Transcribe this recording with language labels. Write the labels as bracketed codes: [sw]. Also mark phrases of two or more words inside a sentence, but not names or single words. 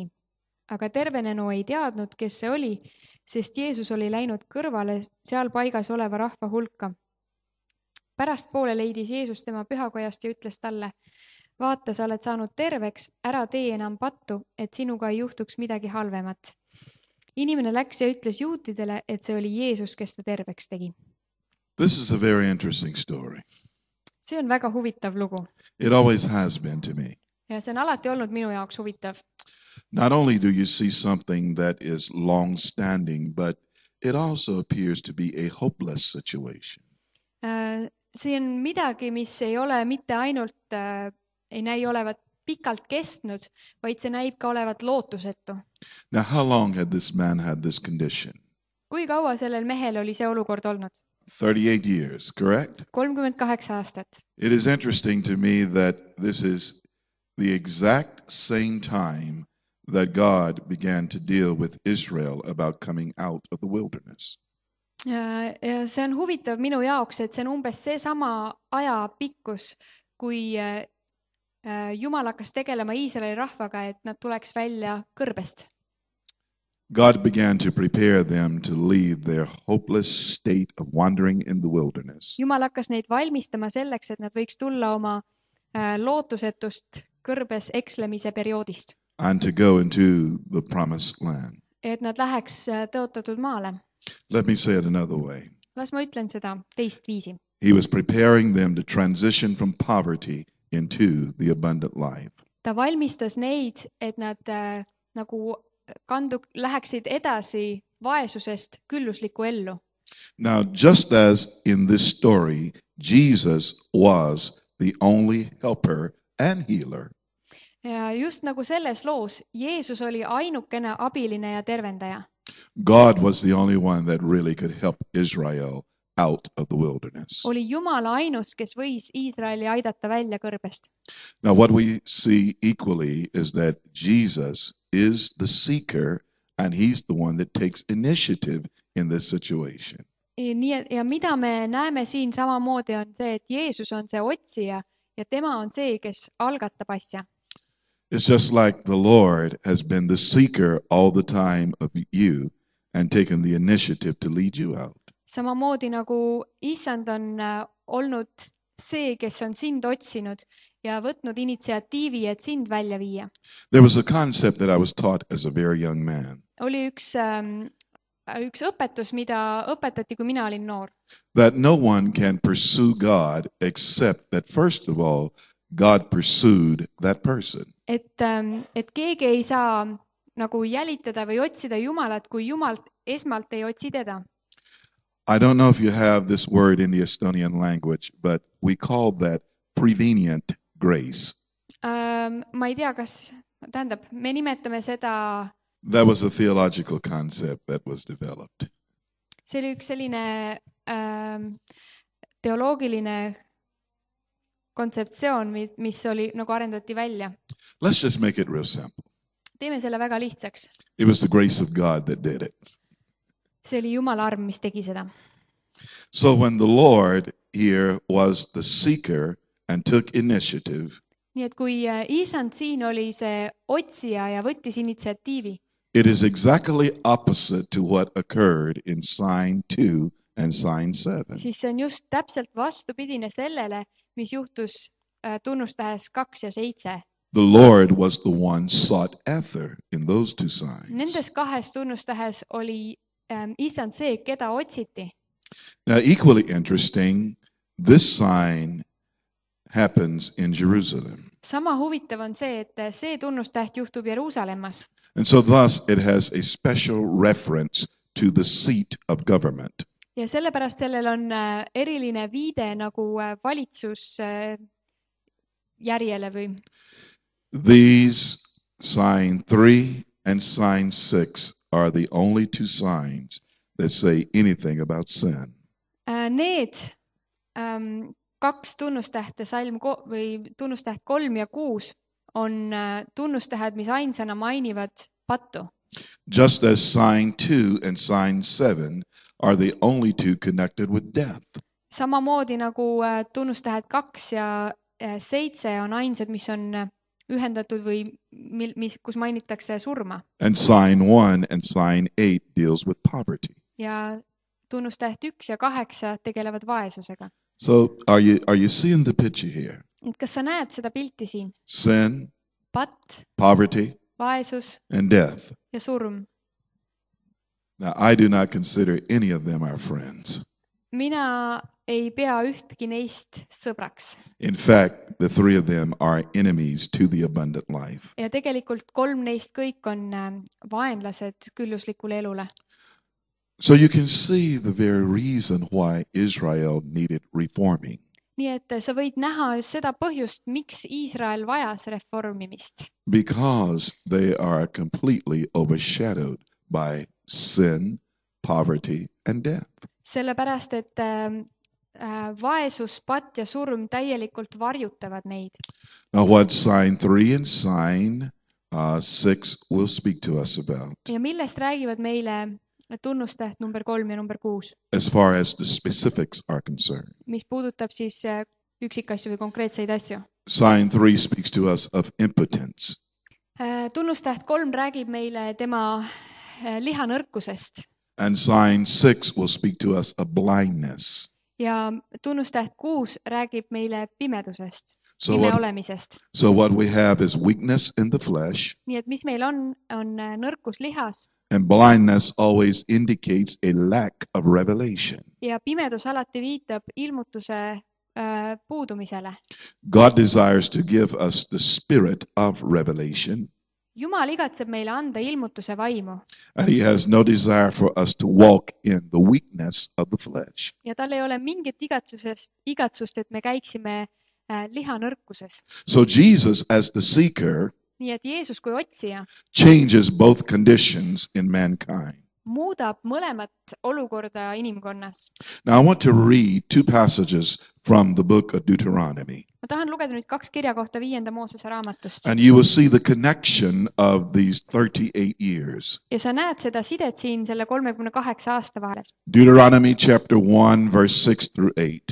[et] Aga tervenenu ei teadnud, kes see oli, sest Jeesus oli läinud kõrvale seal paigas oleva rahva hulka. Pärast poole leidis Jeesus tema pühakojast ja ütles talle, vaata, sa oled saanud terveks, ära tee enam pattu, et sinuga ei juhtuks midagi halvemat. Inimene läks ja ütles juutidele, et see oli Jeesus, kes ta terveks tegi. [en] This is a very interesting story. [et] See on väga huvitav lugu [en] It always has been to me. [et] ja see on alati olnud minu jaoks huvitav. [en] Not only do you see something that is long-standing, but it also appears to be a hopeless situation. [et] See on midagi, mis ei ole mitte ainult, ei näi olevat pikalt kestnud, vaid see näib ka olevat lootusetu. [en] Now, how long had this man had this condition? [et] Kui kaua sellel mehel oli see olukord olnud? [en] 38 years, correct? [et] 38 aastat. [en] It is interesting to me that this is the exact same time that God began to deal with Israel about coming out of the wilderness. [et] Ja see on huvitav minu jaoks, et see on umbes seesama aja pikkus, kui Jumal hakkas tegelema Iisraeli rahvaga, et nad tuleks välja kõrbest. [en] God began to prepare them to leave their hopeless state of wandering in the wilderness [et] Jumal hakkas neid valmistama selleks, et nad võiks tulla oma lootusetust kõrbes ekslemise perioodist. [en] and to go into the promised land. [et] Et nad läheks tõotatud maale. [en] Let me say it another way. [et] Las ma ütlen seda teist viisi. [en] He was preparing them to transition from poverty into the abundant life. [et] Ta valmistas neid, et nad nagu läheksid edasi vaesusest külluslikku ellu. [en] Now, just as in this story, Jesus was the only helper and healer, [et] Ja just nagu selles loos, Jeesus oli ainukene abiline ja tervendaja. [en] God was the only one that really could help Israel out of the wilderness. [et] oli Jumala ainus, kes võis Iisraeli aidata välja kõrbest. [en] Now, what we see equally is that Jesus is the seeker, and he's the one that takes initiative in this situation. [et] Ja mida me näeme siin samamoodi on see, et Jeesus on see otsija ja tema on see, kes algatab asja. [en] It's just like the Lord has been the seeker all the time of you and taken the initiative to lead you out. [et] Samamoodi nagu Issand on olnud see, kes on sind otsinud ja võtnud initsiatiivi, et sind välja viia. [en] There was a concept that I was taught as a very young man. [et] Oli üks õpetus, mida õpetati, kui mina olin noor. [en] That no one can pursue God except that first of all, God pursued that person. [et] Et keegi ei saa nagu jälitada või otsida Jumalat, kui Jumal esmalt ei otsi teda. [en] I don't know if you have this word in the Estonian language, but we call that prevenient grace. [et] Ma ei tea, me nimetame seda. [en] That was a theological concept that was developed. [et] See oli üks selline teoloogiline kontseptsioon, mis oli nagu arendati välja. [en] Let's just make it real simple. [et] Teeme selle väga lihtsaks. [en] It was the grace of God that did it. [et] See oli Jumala arm, mis tegi seda. [en] So when the Lord here was the seeker and took initiative, [et] nii et kui Issand siin oli see otsija ja võttis initsiatiivi, [en] it is exactly opposite to what occurred in sign 2 and sign 7. [et] siis see on just täpselt vastupidine sellele, mis juhtus tunnustähes 2 ja 7. [en] The Lord was the one sought after in those two signs. [et] Nendes kahes tunnustähes oli Issand see, keda otsiti. [en] Now, equally interesting, this sign happens in Jerusalem. [et] Sama huvitav on see, et see tunnustäht juhtub Jeruusalemmas. [en] And so thus it has a special reference to the seat of government. [et] Ja sellepärast sellel on eriline viide nagu valitsus järjele või. [en] These sign 3 and sign 6 are the only two signs that say anything about sin. [et] Need kaks tunnustähte või tunnustäht 3 ja 6 on tunnustähed, mis ainsana mainivad pattu. [en] Just as sign 2 and sign 7 are the only two connected with death. [et] Samamoodi nagu tunnustähed 2 ja 7 on ainsad, mis on ühendatud või kus mainitakse surma. [en] And sign 1 and sign 8 deals with poverty. [et] Ja tunnustäht 1 ja 8 tegelevad vaesusega. [en] So are you seeing the picture here? [et] Kas sa näed seda pilti siin? [en] Sin, [et] Patt, [en] poverty, [et] vaesus [en] and death. [et] ja surm. [en] Now, I do not consider any of them our friends. [et] Mina ei pea ühtki neist sõbraks. [en] In fact, the three of them are enemies to the abundant life. [et] Ja tegelikult 3 neist kõik on vaenlased külluslikule elule. [en] So you can see the very reason why Israel needed reforming. [et] Nii et sa võid näha just seda põhjust, miks Iisrael vajas reformimist. [en] Because they are completely overshadowed by sin, poverty, and death. [et] Sellepärast, et vaesus, patt ja surm täielikult varjutavad neid. [en] Now what sign 3 and sign 6 will speak to us about. [et] Ja millest räägivad meile tunnustäht number 3 ja number 6? [en] As far as the specifics are concerned. [et] Mis puudutab siis üksikasju või konkreetseid asju. [en] Sign 3 speaks to us of impotence. [et] Tunnustäht 3 räägib meile tema lihanõrkusest. [en] And sign 6 will speak to us of blindness. [et] Ja tunnustäht 6 räägib meile pimedusest, olemisest. [en] So what we have is weakness in the flesh. [et] Nii et mis meil on nõrkus lihas. [en] And blindness always indicates a lack of revelation. [et] Ja pimedus alati viitab ilmutuse puudumisele. [en] God desires to give us the spirit of revelation. [et] Jumal igatseb meile anda ilmutuse vaimu. [en] And he has no desire for us to walk in the weakness of the flesh. [et] Ja tal ei ole mingit igatsust, et me käiksime lihanõrkuses. [en] So Jesus as the seeker [et] Nii et Jeesus kui otsija [en] changes both conditions in mankind. [et] muudab mõlemat olukorda inimkonnas. [en] Now, I want to read two passages from the book of Deuteronomy, [et] Ma tahan lugeda nüüd 2 kirja kohta 5. Moosese raamatust. [en] and you will see the connection of these 38 years. [et] Ja sa näed seda sidet siin selle 38 aasta vahel. [en] Deuteronomy chapter 1, verse 6 through 8.